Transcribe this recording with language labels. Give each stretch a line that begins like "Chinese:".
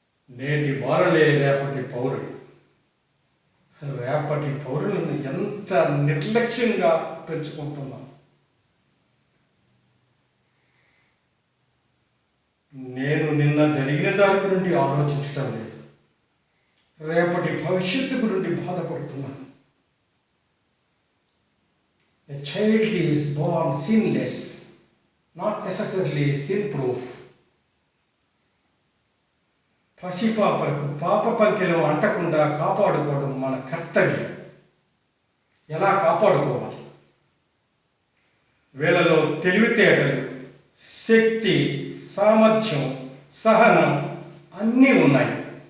Telugu: నేటి బాలలే రేపటి పౌరులు. రేపటి పౌరులను ఎంత నిర్లక్ష్యంగా పెంచుకుంటున్నాం. నేను నిన్న జరిగిన దాని గురించి ఆలోచించడం లేదు, రేపటి భవిష్యత్తు గురించి బాధపడుతున్నాను.
English: A child is born sinless, not necessarily sin-proof.
Telugu: పసిపాపలకు పాప పంకెలు అంటకుండా కాపాడుకోవడం మన కర్తవ్యం. ఎలా కాపాడుకోవాలి? వీళ్ళలో తెలివితేటలు, శక్తి, సామర్థ్యం, సహనం అన్నీ ఉన్నాయి.